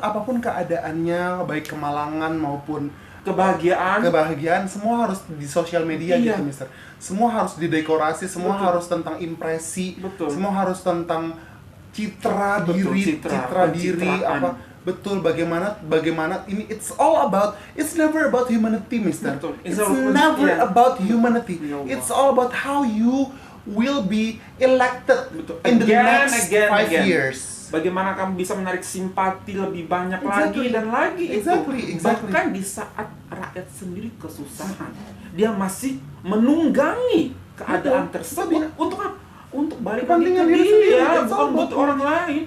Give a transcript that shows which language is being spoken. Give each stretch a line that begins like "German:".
Indonesian: apapun keadaannya, baik kemalangan maupun kebahagiaan semua harus di sosial media gitu, Mister. Semua harus didekorasi, semua harus tentang impresi, semua harus tentang citra diri, apa. Betul, bagaimana ini
English: it's never about humanity, Mister. It's never about humanity. It's all about how you will be elected in the next 5 years.
Indonesian: Bagaimana kamu bisa menarik simpati lebih banyak lagi dan lagi.
English: Exactly.
Indonesian: Bahkan di saat rakyat sendiri kesusahan, dia masih menunggangi keadaan tersebut untuk balik lagi ke dia, bukan buat orang lain.